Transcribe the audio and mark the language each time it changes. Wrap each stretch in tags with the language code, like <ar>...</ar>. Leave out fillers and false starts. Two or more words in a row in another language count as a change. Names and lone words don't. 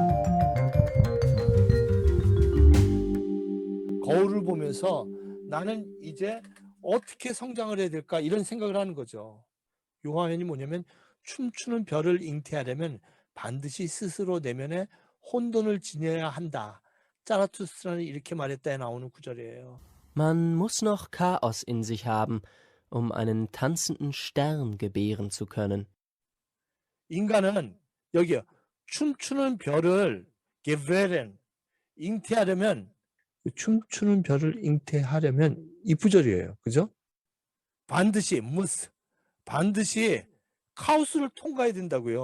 <ko>거울을 보면서 나는 이제 어떻게 성장을 해야 될까 이런 생각을 하는 거죠. 요한이 뭐냐면 춤추는 별을 잉태하려면 반드시 스스로 내면에 혼돈을 지녀야 한다. 짜라투스트라는 이렇게 말했다에 나오는 구절이에요.</ko> <de>Man muss noch Chaos in sich haben, einen tanzenden Stern gebären zu können.</de> <ko>인간은 여기요. 춤추는 별을 gebären 잉태하려면 춤추는 별을 잉태하려면 이 구절이에요. 그죠? 반드시 반드시 카오스를 통과해야 된다고요.</ko>